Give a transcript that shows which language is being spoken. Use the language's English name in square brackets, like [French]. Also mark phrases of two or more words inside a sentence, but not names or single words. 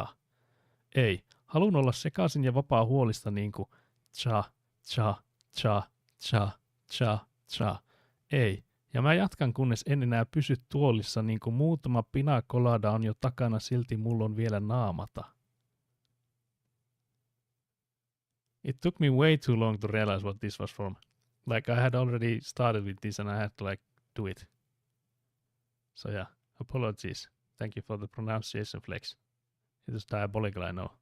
[Finnish] Ei, halun olla sekaisin ja vapaa huolista niinku cha, cha, cha, cha, cha, cha. Ei, ja mä jatkan kunnes en enää pysy tuolissa niinku muutama pina colada on jo takana, silti mulla on vielä naamata. [English] It took me way too long to realize what this was from. Like I had already started with this and I had to like do it. So yeah, apologies. Thank you for the pronunciation, Flex. It was diabolical, I know.